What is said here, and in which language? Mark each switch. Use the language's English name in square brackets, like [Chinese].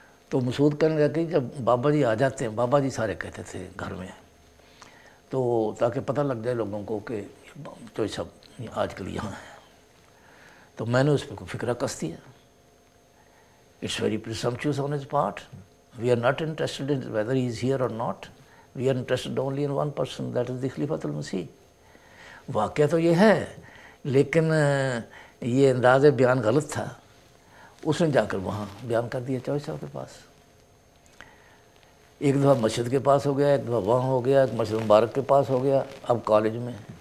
[Urdu] تو مسعود کہنے لگا کہ جب بابا جی آ جاتے ہیں، بابا جی سارے کہتے تھے گھر میں، تو تاکہ پتہ لگ جائے لوگوں کو کہ چوہدری صاحب آج کل یہاں ہیں، تو میں نے اس پہ کوئی فکرہ کس دیا۔ [English] It's very presumptuous on his part. We are not interested in whether he is here or not. We are interested only in one person, that is the Khalifatul Masih. [Urdu] واقعہ تو یہ ہے، لیکن یہ انداز بیان غلط تھا، اس نے جا کر وہاں بیان کر دیا چوہدری صاحب کے پاس۔ ایک دفعہ مسجد کے پاس ہو گیا، ایک دفعہ وہاں ہو گیا، ایک مسجد مبارک کے پاس ہو گیا، اب کالج میں۔